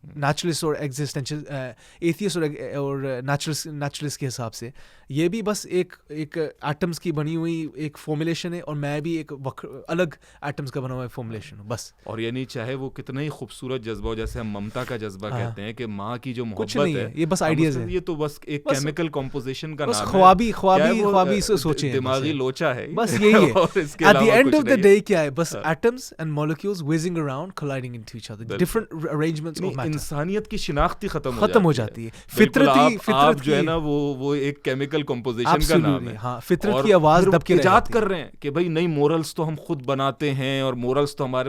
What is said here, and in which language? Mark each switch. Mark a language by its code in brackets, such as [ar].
[ur] Naturalist اور ایگزسٹینشل atheist اور naturalist کے حساب سے یہ بھی بس ایک ایٹمز کی بنی ہوئی ایک فارمولیشن ہے, اور میں بھی ایک الگ ایٹمز کا بنا ہوا فارمولیشن ہوں بس. اور یعنی چاہے وہ کتنا ہی خوبصورت جذبہ ہو, جیسے ہم ممتا کا جذبہ کہتے ہیں کہ ماں کی جو محبت ہے, یہ بس آئیڈیاز ہیں, یہ تو بس ایک کیمیکل کمپوزیشن کا نام ہے, خوابی سوچیں, دماغی لوچا ہے, بس یہی ہے. [en] at the end of the day [ur] کیا ہے, بس atoms [en] and molecules whizzing around colliding into each other, different arrangements of matter. [ur] انسانیت کی شناخت ہی ختم ہو جاتی ہے. فطرت جو ہے نا وہ ایک کیمیکل کمپوزیشن کا نام ہے. ہاں, فطرت کی آواز دب کے ایجاد کر رہے ہیں کہ بھائی نہیں مورلز تو ہم خود بناتے ہیں اور مورلز تو ہمارے.